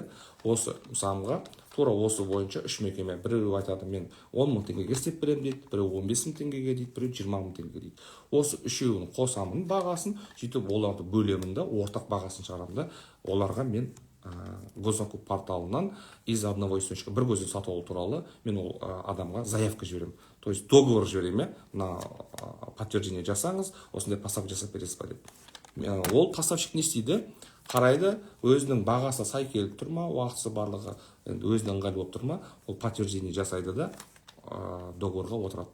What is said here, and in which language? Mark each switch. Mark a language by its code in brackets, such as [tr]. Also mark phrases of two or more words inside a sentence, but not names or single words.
[kk] Осы мысалға тура осы бойынша 3 мекеме, біреу айтады, мен 10 мың теңгеге істеп беремін дейді, біреу 15 мың теңгеге дейді, біреу 20 мың теңгеге дейді. Осы үшеуін қосамын бағасын, сөйтіп оларды бөлемін де, ортақ бағасын шығарамын да, оларға мен госзакуп порталынан [ru] из одного источника [kk] бір көзден сатып алу туралы мен ол адамға заявка жіберемін. [ru] То есть договор [kk] жіберемін, [ru] на подтверждение [kk] жасаңыз, осындай поставка жасап бересіз ба деп. Ол поставщик не істейді? Қарайды, өзінің бағасы сай келіп тұр ма, уақытысы барлығы өзінің ыңғайлы болып тұр ма, ол подтверждение жасайды да, договорға отырады.